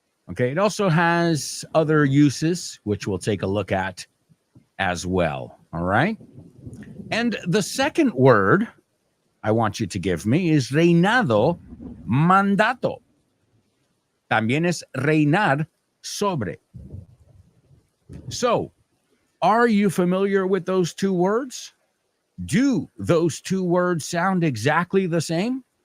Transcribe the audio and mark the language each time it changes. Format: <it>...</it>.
<en>Okay, it also has other uses, which we'll take a look at as well. All right. And the second word I want you to give me is</en> <es>reinado mandato. También es reinar sobre.</es> <en>So, are you familiar with those two words? Do those two words sound exactly the same?</en>